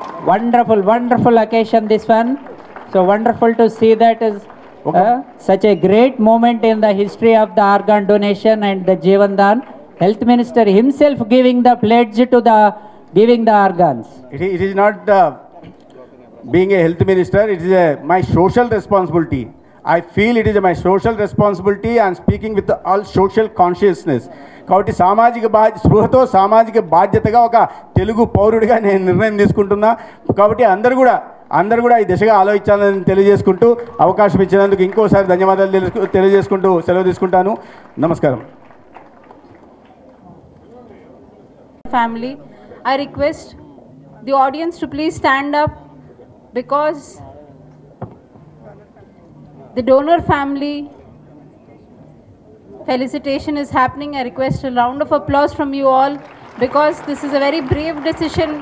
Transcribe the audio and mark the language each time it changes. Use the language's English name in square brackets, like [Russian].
[English] Wonderful occasion this one. So wonderful to see that is such a great moment in the history of the organ donation and the Jeevan Dan. Health Minister himself giving the pledge to the giving the organs. It is not being a health minister, it is my social responsibility. I feel it is my social responsibility and speaking with all social consciousness. [Telugu] కాబట్టి స్పృహతో సామాజిక బాధ్యతగా ఒక తెలుగు పౌరుడిగా నేను నిర్ణయం తీసుకుంటున్నా. కాబట్టి అందరూ కూడా ఈ దిశగా ఆలోచించాలని తెలియజేసుకుంటూ, అవకాశం ఇచ్చినందుకు ఇంకోసారి ధన్యవాదాలు తెలియజేసుకుంటూ సెలవు తీసుకుంటాను. నమస్కారం. [English] Family, I request the audience to please stand up because the donor family felicitation is happening. I request a round of applause from you all because this is a very brave decision.